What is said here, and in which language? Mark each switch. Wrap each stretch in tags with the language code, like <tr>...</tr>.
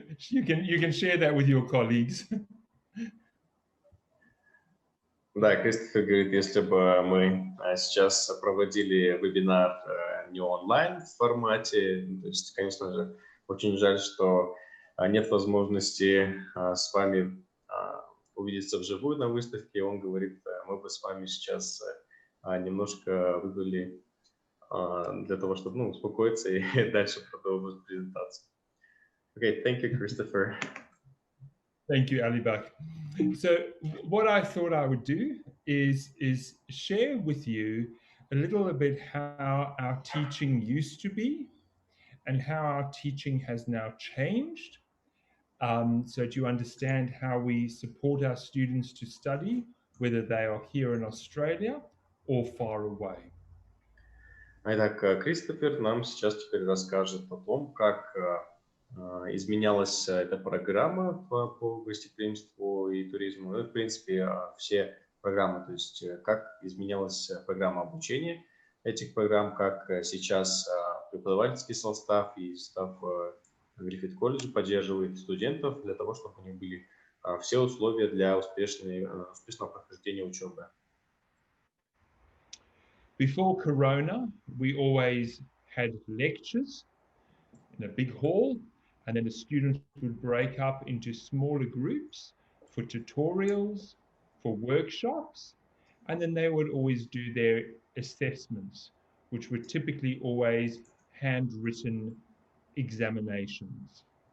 <en>You can share that with your colleagues.</en> <ru>Да, Кристофер говорит, если бы мы сейчас проводили вебинар не онлайн в формате, то есть, конечно же, очень жаль, что нет возможности с вами увидеться вживую на выставке. Он говорит, мы бы с вами сейчас немножко выпили для того, чтобы успокоиться и дальше продолжить презентацию.</ru> <en>Okay, thank you, Christopher. Thank you, Alibak. So what I thought I would do is share with you a little bit how our teaching used to be and how our teaching has now changed. So you understand how we support our students to study, whether they are here in Australia or far away.</en> <ru>Итак, Кристофер нам сейчас теперь расскажет о том, как изменялась эта программа по гостеприимству и туризму. Ну, в принципе, все программы, то есть как изменялась программа обучения этих программ, как сейчас преподавательский состав и состав Griffith колледжа поддерживает студентов для того, чтобы у них были все условия для успешного прохождения учебы.</ru> <en>Before Corona, we always had lectures in a big hall, and then the students would break up into smaller groups for tutorials, for workshops, and then they would always do their assessments, which were typically always handwritten examinations.</en>